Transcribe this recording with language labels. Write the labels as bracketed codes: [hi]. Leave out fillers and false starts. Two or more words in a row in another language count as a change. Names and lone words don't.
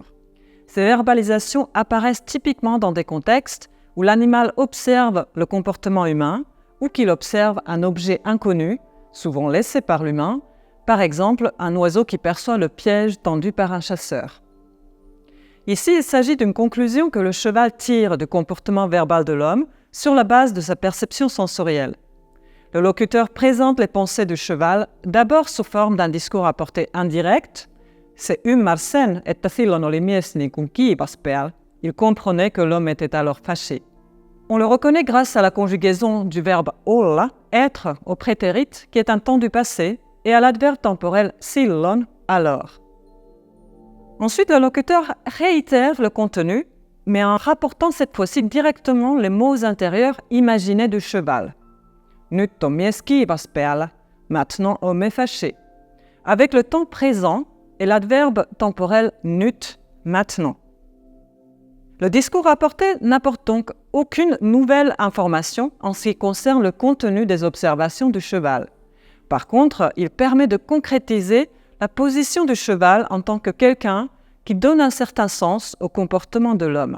[fr] Ces verbalisations apparaissent typiquement dans des contextes où l'animal observe le comportement humain ou qu'il observe un objet inconnu, souvent laissé par l'humain, par exemple un oiseau qui perçoit le piège tendu par un chasseur. Ici, il s'agit d'une conclusion que le cheval tire du comportement verbal de l'homme sur la base de sa perception sensorielle. Le locuteur présente les pensées du cheval d'abord sous forme d'un discours à portée indirecte, [fi] Se ymmärsi sen, että silloin oli mies niin kuin kiivas päällä. [fr] Il comprenait que l'homme était alors fâché. On le reconnaît grâce à la conjugaison du verbe olla, être, au prétérit, qui est un temps du passé, et à l'adverbe temporel silloin, alors. Ensuite, le locuteur réitère le contenu, mais en rapportant cette fois-ci directement les mots intérieurs imaginés du cheval. [fi] Nyt on mies kiivas päällä, [fr] maintenant homme est fâché. Avec le temps présent et l'adverbe temporel nyt, maintenant. Le discours rapporté n'apporte donc aucune nouvelle information en ce qui concerne le contenu des observations du cheval. Par contre, il permet de concrétiser la position du cheval en tant que quelqu'un qui donne un certain sens au comportement de l'homme.